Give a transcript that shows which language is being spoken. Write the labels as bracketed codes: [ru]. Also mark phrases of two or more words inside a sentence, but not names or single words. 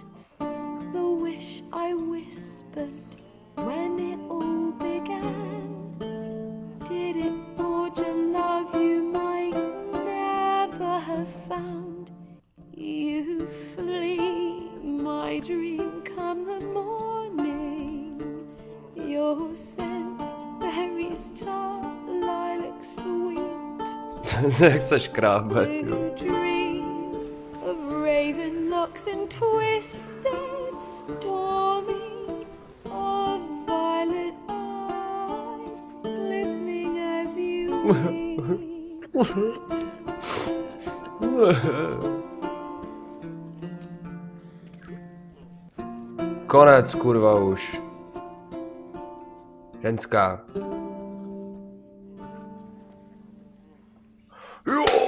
[en] The wish I whispered when it all began, did it forge a love you might never have found? You flee, my dream come the morning. Your scent, berries tart, lilac sweet. [cs] Jak se škrábe. [en] To dream of raven locks and twisted, stormy, of violet eyes glistening as you weep. [cs] Konec, kurva už. Ženská. Jo!